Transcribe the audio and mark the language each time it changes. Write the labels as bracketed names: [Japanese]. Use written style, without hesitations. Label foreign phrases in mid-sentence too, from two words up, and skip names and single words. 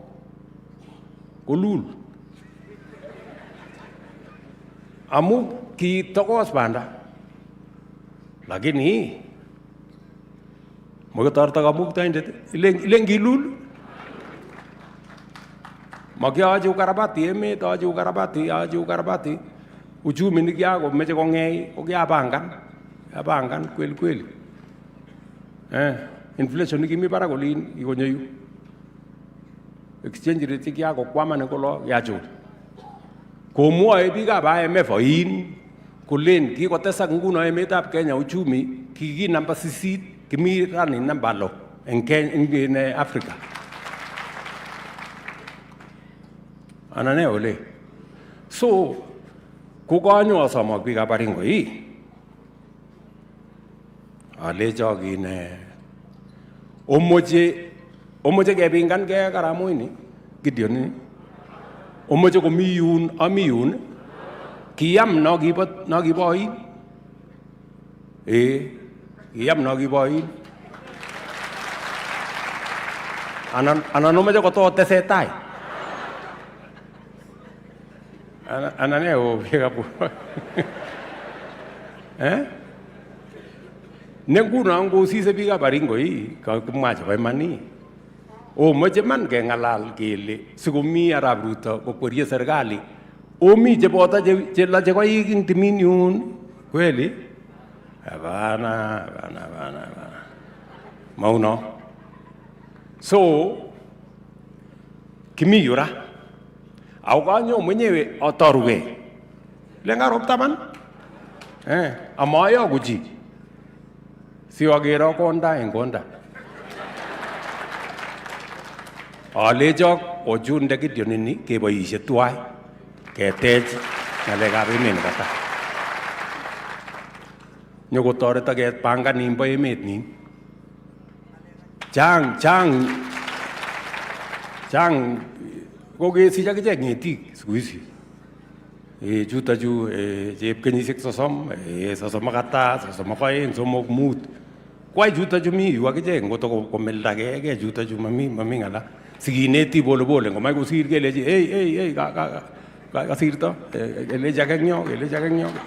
[Kalenjin] kolul amu kitokos banda lakini mokotorto kamuktaindet ilen kilul makiachi ukarabati emet achi [Swahili] ukarabati uchumi [Kalenjin] nikiakomeche kong'ei kokiapangan kweli inflation nikimi barak olin kikonyo yu [English] exchange rate [Kalenjin] kiakokwaman kolo kiachul komwoe biikab IMF oin kolen kikotesak nguno emetab Kenya uchumi kiki namba 8 kimi rani namba 6 en Africa anane ole so kokanyo asomak biikab Baring'oi alecho kine omoche kepingan ke karamoini Gideon ini omoche komi yun ami yun kiyam no kibo oin kiyam no kibo oin anan omoche kototesetai anan biikab ne nguno ngosise biikab Baring'oi kakimwa chebo imani omoche man keng'alal kele sikomi arap Ruto kokwerie serikali omi cheboto chelache koik ing timin yun kweli hapana mauno so kimi yura au kanyo mwenyewe atorugei lengarop taman amayo kuchi siwagero konda eng konda alechok ochunde Gideon ini keboisie tuwai ketech ngalekab emet nebo tai nyokotoreto kepangan nimbo emet nin chang kokesich akichek ng'etik [Swahili] siku hizi [Kalenjin] chuto chu chep kenyisiek 30 32 32 3 kwai chuto chu mi yu akichek ngoto komeldagei chuto chu mami ng'ala sikineti polepole ngomach kosir kelechi hey kasirto kelechi ake eng yo